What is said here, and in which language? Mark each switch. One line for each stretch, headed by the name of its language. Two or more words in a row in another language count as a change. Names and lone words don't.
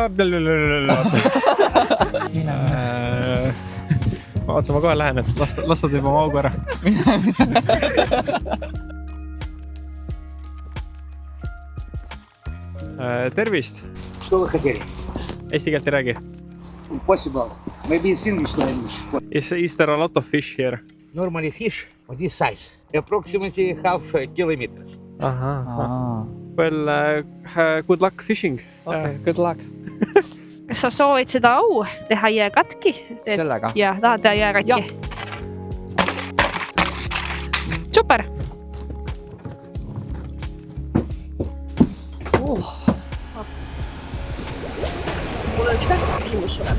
Estonian: Vaata, ma kohe lähen, et lastad juba oma augu ära. Tervist!
Russian: Что вы хотели?
Estonian: Eesti keelt ei räägi.
English: Possible. Maybe it's English language. Is there a lot of fish here? Normally fish of this size. Approximately half kilometers. Well, good luck fishing. Okay, good luck.
Estonian: Kas sa soovid seda au teha jääkatki? Sellega? Jah, tahad teha jääkatki? Super! Mul on üks tähtsas küsimus sulle.